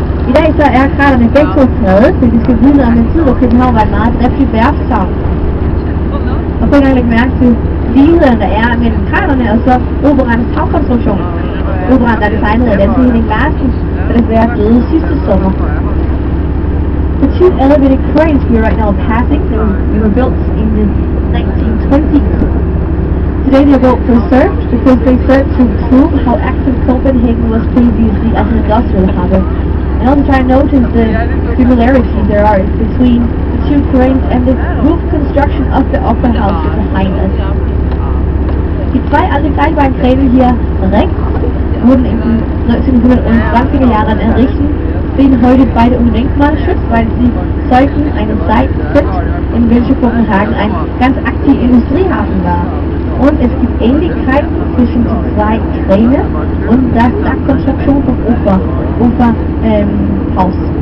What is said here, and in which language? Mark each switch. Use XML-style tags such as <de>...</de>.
<da>I dag så er kranerne begge to fredet, så vi skal vide om en tid, hvor København var en meget driftig værftshavn. Og på en gang lægge mærke til ligheden, der er mellem kranerne og så operans tagkonstruktion. Operan, der er designet af Danske Henning Larsen, der desværre døde sidste sommer.</da> <en>The two elevated cranes we are right now passing, they were built in the 1920s. Today they are both preserved because they serve to prove how active Copenhagen was previously as an industrial harbor. And also try to notice the similarities there are between the two cranes and the roof construction of the opera house behind us.</en> <de>Die zwei alten Kleinbahnkräne hier rechts wurden in den 1920er Jahren errichtet, stehen heute beide unter Denkmalschutz, weil sie Zeugen eines Zeit sind, in welcher Kopenhagen ein ganz aktiver Industriehafen war. Und es gibt Ähnlichkeiten zwischen den zwei Kräne und der Dachkonstruktion vom Uferhaus.</de>